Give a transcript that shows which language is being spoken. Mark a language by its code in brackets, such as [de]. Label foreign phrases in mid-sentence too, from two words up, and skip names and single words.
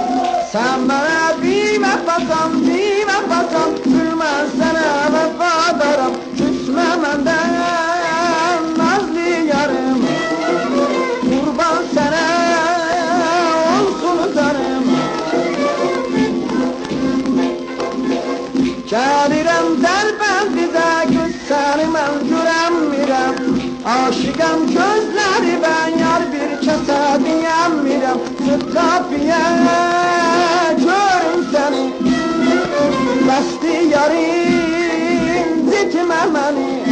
[tr] Sen bana bilmem bakan bilmem sana vefadarım. Küsme benden nazlı yarım, kurban sana olsun canım. [az] Gəlirəm dərbəndizə, gözləri mən görəmirəm. Aşıqam gözləri ben yar bir kəsə deyəmirəm. Çıx qapıya görüm səni, bəsti yarım zitmə məni.